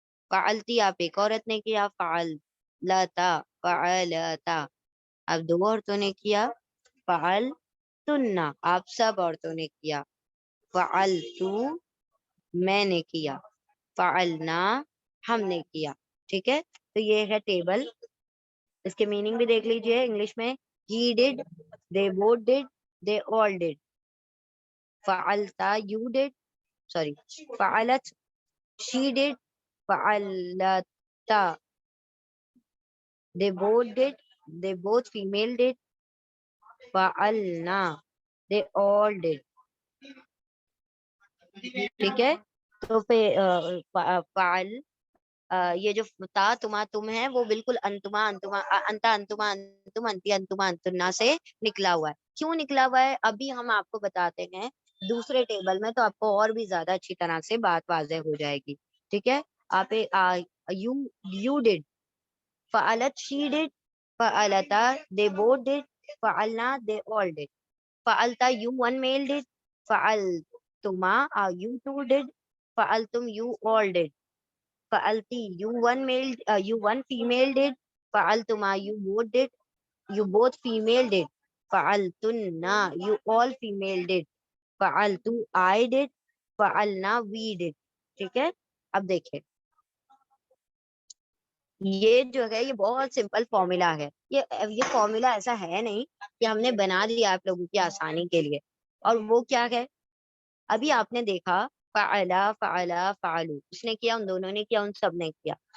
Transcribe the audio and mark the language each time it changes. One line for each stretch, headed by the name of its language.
Urdu: فعلتی آپ ایک عورت نے کیا، فعلتا، فعلتا آپ دو عورتوں نے کیا، فعلتن آپ سب عورتوں نے کیا، فعلتو میں نے کیا، فعلنا ہم نے کیا. ٹھیک ہے. تو یہ ہے ٹیبل. اس کے میننگ بھی دیکھ لیجئے انگلش میں.
English: he did, they both did, they all did. فعلتا you did, sorry, فعلت she did, فعلتا they both did, they both female did, فعلنا they all did.
Urdu: ٹھیک ہے. تو فعل یہ جو تا تما تم ہے وہ بالکل انتما انتما انتا انتما انتم انتی انتما انتنا سے نکلا ہوا ہے. کیوں نکلا ہوا ہے ابھی ہم آپ کو بتاتے ہیں دوسرے ٹیبل میں، تو آپ کو اور بھی زیادہ اچھی طرح سے بات واضح ہو جائے گی. ٹھیک ہے. آپ
English: You did, فعلت she did, فعلتا they both did, فعلنا دے آل ڈڈ. فعلتا یو ون میل ڈڈ، فعلتما یو ٹو ڈڈ، فعلتم یو آل ڈڈ. فعلتی you one female did, فعلتما you both did, you both female did, فعلتنا you all female did, فعلتو I did, فعلنا we did.
Urdu: ٹھیک ہے. اب دیکھیں یہ جو ہے یہ بہت simple formula ہے. یہ فارمولا ایسا ہے نہیں کہ ہم نے بنا دیا آپ لوگوں کی آسانی کے لیے. اور وہ کیا ہے ابھی آپ نے دیکھا، فعلا فعلا فعلو اس نے کیا، ان دونوں نے کیا، ان سب نے کیا.